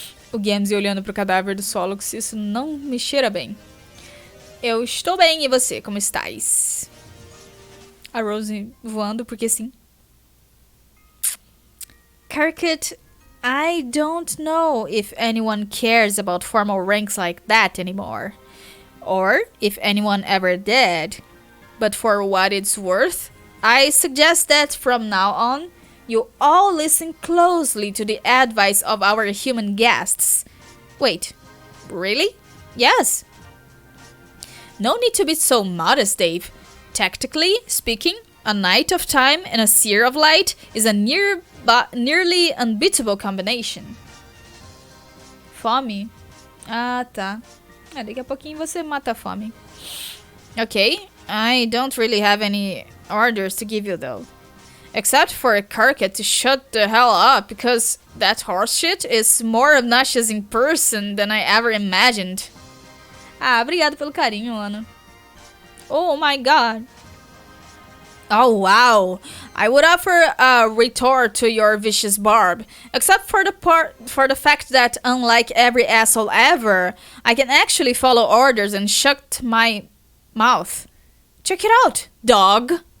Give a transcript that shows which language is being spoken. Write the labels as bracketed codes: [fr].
[pt] O Gamze olhando pro cadáver do Solux, isso não me cheira bem. Eu estou bem, e você, como estás? A Rose voando, porque sim. [en] Kirkut, I don't know if anyone cares about formal ranks like that anymore. Or if anyone ever did. But for what it's worth, I suggest that from now on, you all listen closely to the advice of our human guests. Wait, really? Yes. No need to be so modest, Dave. Tactically speaking, a Knight of Time and a Seer of Light is a nearly unbeatable combination. [pt] Fome? Ah, tá. Daqui a pouquinho você mata a fome. [en] Okay, I don't really have any orders to give you though. Except for a Kirkett to shut the hell up, because that horse shit is more obnoxious in person than I ever imagined. [pt] Ah, obrigado pelo carinho, Ana. [en] Oh my god. Oh wow. I would offer a retort to your vicious barb, except for the fact that unlike every asshole ever, I can actually follow orders and shut my mouth. Check it out, dog.